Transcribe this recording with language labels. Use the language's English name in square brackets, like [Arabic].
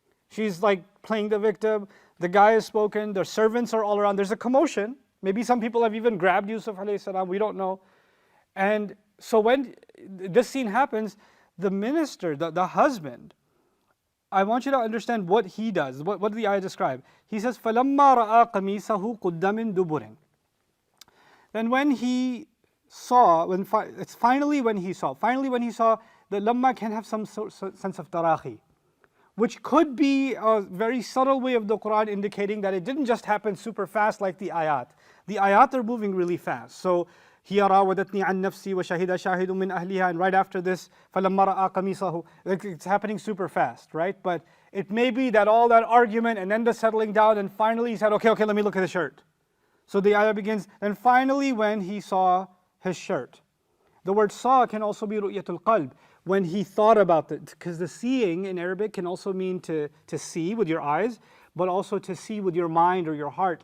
[English] She's like playing the victim. The guy has spoken. The servants are all around. There's a commotion. Maybe some people have even grabbed Yusuf alayhi salam, we don't know. And so when this scene happens, the minister, the husband, I want you to understand what he does. What did the ayah describe? He says, [Arabic] فَلَمَّا رَأَى قَمِيصَهُ قُدَّ مِن دُبُرٍ. [English] Then when he saw, finally when he saw, the lamma can have some sense of tarahi, which could be a very subtle way of the Quran indicating that it didn't just happen super fast like the ayat. The ayat are moving really fast. [Arabic] So, هِيَ رَاوَدَتْنِي عَنْ نَفْسِي وَشَهِدَ شَاهِدٌ مِّنْ أَهْلِهَا, [English] and right after this, [Arabic] فَلَمَّا رَأَى قَمِيصَهُ. [English] It's happening super fast, right? But it may be that all that argument and then the settling down, and finally he said, okay, let me look at the shirt. So the ayah begins, and finally when he saw his shirt. The word saw can also be ru'yatul qalb, when he thought about it, because the seeing in Arabic can also mean to see with your eyes, but also to see with your mind or your heart.